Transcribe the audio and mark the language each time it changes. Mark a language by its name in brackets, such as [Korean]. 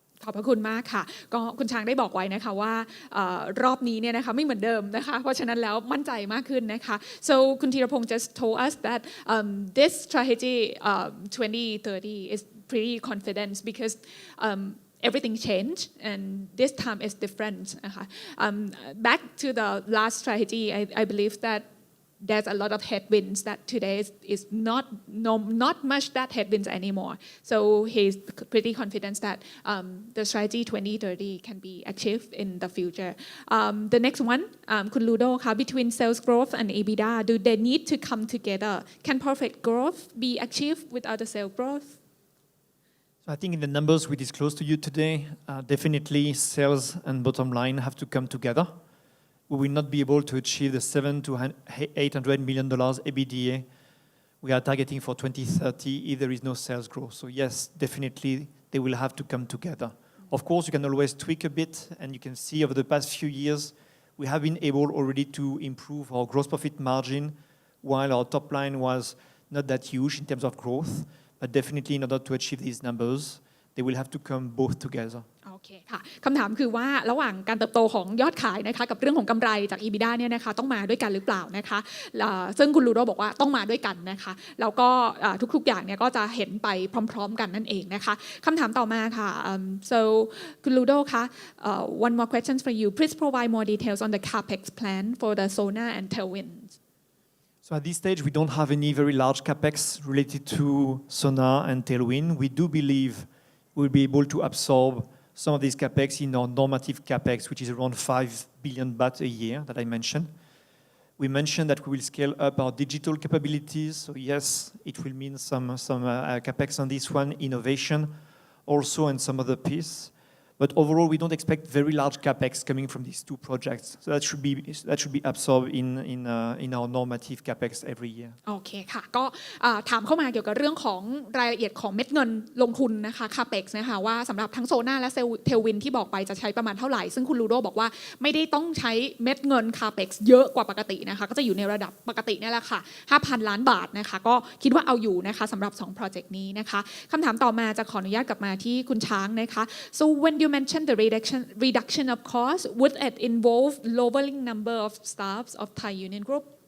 [Thai] ขอบพระคุณมากค่ะก็คุณช้างได้บอกไว้นะคะว่ารอบนี้เนี่ยนะคะไม่เหมือนเดิมนะคะเพราะฉะนั้นแล้วมั่นใจมากขึ้นนะคะ [English] so คุณธีรพงศ์ just told us that this strategy 2030 is pretty confident because everything changed and this time is different. Back to the last strategy, I believe that there's a lot of headwinds that today is not much that headwinds anymore. So he's pretty confident that the strategy 2030 can be achieved in the future. The next one, คุณลูโดค่ะ between sales growth and EBITDA, do they need to come together? Can perfect growth be achieved without the sales growth? So I think in the numbers we disclosed to you today, definitely sales and bottom line have to come together. We will not be able to achieve the $700 to $800 million EBITDA we are targeting for 2030 if there is no sales growth. So yes, definitely they will have to come together. Of course, you can always tweak a bit, and you can see over the past few years, we have been able already to improve our gross profit margin while our top line was not that huge in terms of growth. But definitely in order to achieve these numbers, they will have to come both together. [Thai] โอเคค่ะคำถามคือว่าระหว่างการเติบโตของยอดขายนะคะกับเรื่องของกำไรจาก EBITDA เนี่ยนะคะต้องมาด้วยกันหรือเปล่านะคะซึ่งคุณลูโดบอกว่าต้องมาด้วยกันนะคะแล้วก็ทุกๆอย่างเนี่ยก็จะเห็นไปพร้อมๆกันนั่นเองนะคะคำถามต่อมาค่ะ [English] so คุณลูโดคะ one more question for you please provide more details on the capex plan for the Sonar and Tailwind. So at this stage, we don't have any very large capex related to Sonar and Tailwind. We do believe we'll be able to absorb some of these capex in our normative capex, which is around 5 billion baht a year that I mentioned. We mentioned that we will scale up our digital capabilities. So yes, it will mean some capex on this one, innovation also, and some other piece. But overall, we don't expect very large capex coming from these two projects. So that should be absorbed in our normative capex every year. [Thai] โอเคค่ะก็ถามเข้ามาเกี่ยวกับเรื่องของรายละเอียดของเม็ดเงินลงทุนนะคะ capex นะคะว่าสำหรับทั้งโซน่าและเทลวินที่บอกไปจะใช้ประมาณเท่าไหร่ซึ่งคุณลูโดบอกว่าไม่ได้ต้องใช้เม็ดเงิน capex เยอะกว่าปกตินะคะก็จะอยู่ในระดับปกตินี่แหละค่ะ 5,000 ล้านบาทนะคะก็คิดว่าเอาอยู่นะคะสำหรับ2 project นี้นะคะคำถามต่อมาจะขออนุญาตกลับมาที่คุณช้างนะคะ [English] so when you mentioned the reduction of cost would it involve lowering number of staffs of Thai Union Group